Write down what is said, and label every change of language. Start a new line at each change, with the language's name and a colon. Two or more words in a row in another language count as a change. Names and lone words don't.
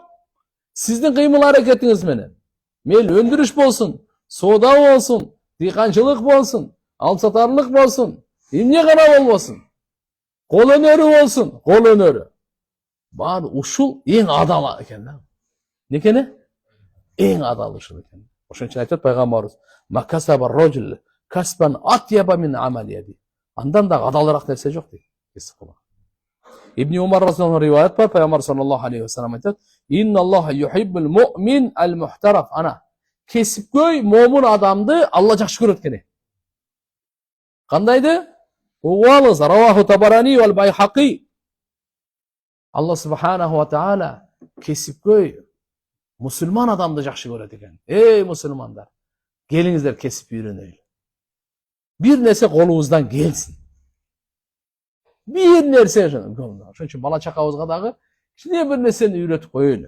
Kyrgyz: Сиздин кыймыл аракетиңиз менен. Мел өндүрүш болсун, соода болсун, дыйканчылык болсун, алсатарлык болсун, эмне гана болбосун. Кол өнөрү болсун, кол өнөрү. Баары ушул эң адал экен да. Некене? Эң адал ушул экен. Ошон үчүн айтат пайгамбарыбыз:
Arabic: "ما كسب الرجل كسبا أطيب من عمل يده."
Kyrgyz: Андан да адалыраак нерсе жок дейт.
Arabic: Ибн Умар разияллаху
Kyrgyz: риваят бар, пайгамбар
Arabic: صلى الله عليه وسلم айтат: "إن الله يحب المؤمن المحترف."
Kyrgyz: Ана кесипкөй момун адамды Алла жакшы көрөт экен. Кандайды?
Arabic: Угуалыз رواه الطبراني والبيهقي.
Kyrgyz: Алла
Arabic: سبحانه وتعالى
Kyrgyz: кесипкөй мусулман адамды жакшы көрөт экен. Эй мусулмандар, келиңиздер кесип үйрөнөйлү. Бир нерсе колубуздан келсин. Бир нерсе ошон үчүн бала чакабызга дагы кичине бир нерсени үйрөтүп коелу.